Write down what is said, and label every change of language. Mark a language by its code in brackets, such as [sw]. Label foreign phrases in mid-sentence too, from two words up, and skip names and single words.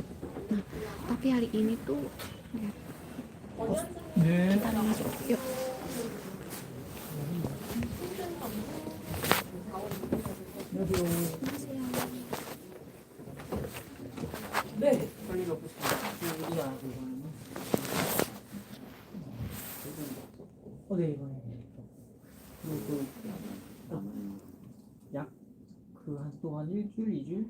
[id] Nah, tapi hari ini tuh lihat, kita masuk, yuk. [ko] 네, 별일 없으시죠? 우리가 이거는 네, 이번에 그리고 약 그 한 동안 일주일, 2주일?